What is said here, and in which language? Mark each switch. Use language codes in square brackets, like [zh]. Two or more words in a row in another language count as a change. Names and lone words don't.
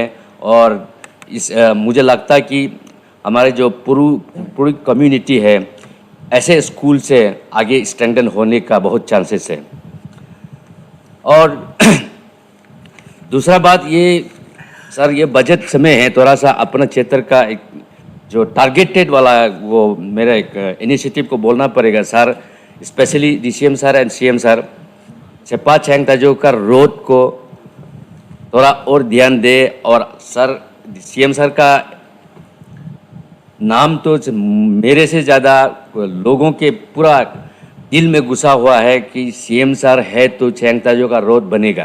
[hi] और इस मुझे लगता है कि हमारे जो पूरी कम्युनिटी है ऐसे स्कूल से आगे स्ट्रेंथन होने का बहुत चांसेस है। और दूसरा बात ये सर, ये बजट समय है, थोड़ा सा अपना क्षेत्र का एक जो टारगेटेड वाला वो मेरा एक इनिशिएटिव को बोलना पड़ेगा सर, [en] specially DCM sir and CM sir, [hi] सेपा छेंग ताजो का रोड को थोड़ा और ध्यान दे। और सर सीएम सर का नाम तो मेरे से ज़्यादा लोगों के पूरा दिल में घुसा हुआ है कि सीएम सर है तो छेंग ताजो का रोड बनेगा।